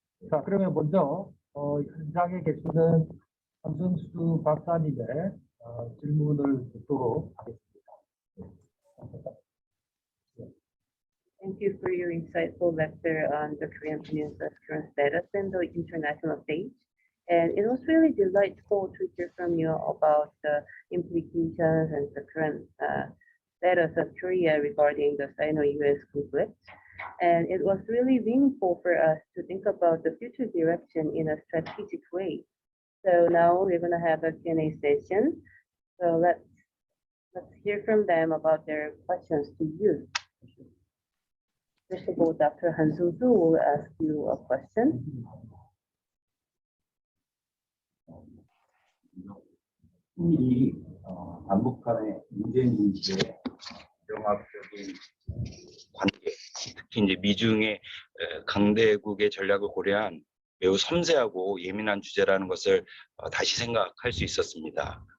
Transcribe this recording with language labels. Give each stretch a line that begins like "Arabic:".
Korean: 자, 그러면 먼저 현장에 계시는 함승수 박사님의 질문을 듣도록 하겠습니다.
English: Thank you for your insightful lecture on the Korean Peninsula's current status and the international stage. And it was really delightful to hear from you about the implications and the current status of Korea regarding the Sino-US conflict. And it was really meaningful for us to think about the future direction in a strategic way. So now we're going to have a Q&A session. So let's hear from them about their questions to you. First of all, Dr. Han Sung-soo will ask you a question.
Korean: 이 남북한의 문재인 인식의 정학적인 관계, 특히 이제 미중의 강대국의 전략을 고려한 매우 섬세하고 예민한 주제라는 것을 다시 생각할 수 있었습니다.